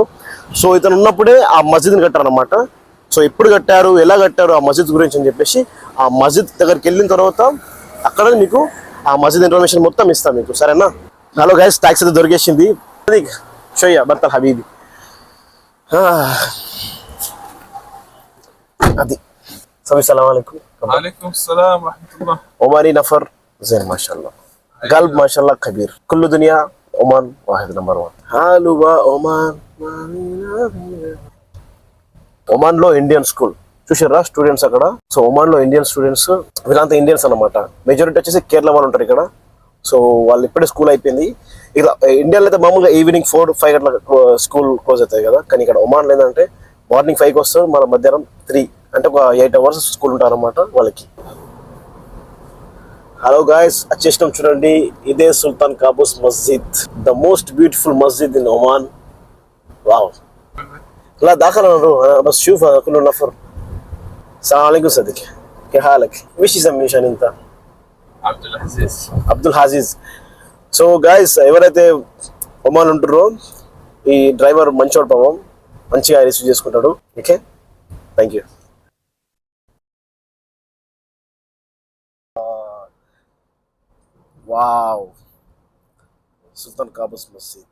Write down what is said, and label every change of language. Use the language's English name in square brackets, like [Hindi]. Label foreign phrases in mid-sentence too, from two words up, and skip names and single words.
[Telugu] సో ఇతను ఉన్నప్పుడే ఆ మస్జిద్ని కట్టారనమాట. సో ఎప్పుడు కట్టారు, ఎలా కట్టారు, ఆ మస్జిద్ గురించి అని చెప్పేసి ఆ మస్జిద్ దగ్గరికి వెళ్ళిన తర్వాత అక్కడ మీకు ఆ మస్జిద్ ఇన్ఫర్మేషన్ మొత్తం ఇస్తాను మీకు, సరేనా? [English] hello guys, [Telugu] టాక్సీ అయితే దొరికేసింది. [Arabic] شوية برتل حبيبي [Telugu] అది. [Arabic] سلام عليكم. وعليكم السلام رحمة الله. عماني نفر زين ما شاء الله، قلب ما شاء الله كبير. كل دنيا عمان واحد نمبر 1. حلوة عمان. [Telugu] ఒమాన్ లో [English] Indian school [Telugu] చూసారా స్టూడెంట్స్ అక్కడ. సో ఒమాన్ లో [English] Indian students, [Telugu] వీళ్ళంతా ఇండియన్స్ అన్నమాట. మెజారిటీ వచ్చేసి కేరళ వాళ్ళు ఉంటారు ఇక్కడ. సో వాళ్ళు ఇప్పుడే స్కూల్ అయిపోయింది. ఇలా ఇండియాలో అయితే మామూలుగా ఈవినింగ్ 4-5 గంటల [English] school close [Telugu] అవుతాయి కదా. కానీ ఇక్కడ ఒమాన్లో ఏంటంటే మార్నింగ్ 5కి వస్తారు, మన మధ్యాహ్నం 3, అంటే ఒక [English] 8 hours school [Telugu] ఉంటారు అన్నమాట వాళ్ళకి. [English] hello guys, [Telugu] వచ్చేసినాం చూడండి. ఇదే సుల్తాన్ కాబూస్ మస్జిద్, [English] the most beautiful masjid in Oman. [Telugu] వావ్, [Arabic] لا داخل بس شوف كله نفر. السلام عليكم صديقي، كيف حالك؟ وش يسميش انت؟ అబ్దుల్ హాజీజ్. [English] so guys, [Telugu] ఎవరైతే ఒమాన్ ఉంటారో ఈ డ్రైవర్ మంచోడు, పాపం మంచిగా రిసీవ్ చేసుకుంటాడు. [English] okay, thank you. [Telugu] వావ్, సుల్తాన్ కాబూస్ మస్జిద్.